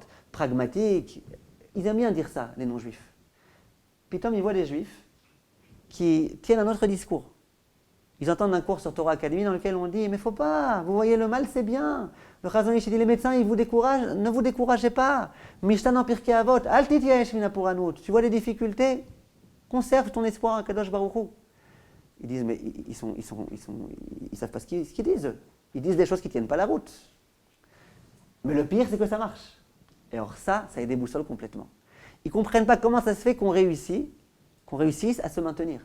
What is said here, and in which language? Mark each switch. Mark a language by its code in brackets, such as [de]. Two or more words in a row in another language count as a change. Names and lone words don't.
[fr] Pragmatique. Ils aiment bien dire ça, les non-juifs. Puis ils voient des juifs qui tiennent un autre discours. Ils entendent un cours sur Torah Academy dans lequel on dit « Mais faut pas, vous voyez le mal, c'est bien. » Le Chazon Ish dit « Les médecins, ils vous découragent, ne vous découragez pas. [he] Mishtan en pirkei avot, אל תתייאש מן הפורענות. [fr] Tu vois les difficultés, conserve ton espoir à [he] קדוש ברוך הוא. [fr] » Ils disent « Mais ils savent pas ce qu'ils disent. Ils disent des choses qui ne tiennent pas la route. » Mais le pire, c'est que ça marche. Et alors ça les déboussole complètement. Ils ne comprennent pas comment ça se fait qu'on réussisse à se maintenir.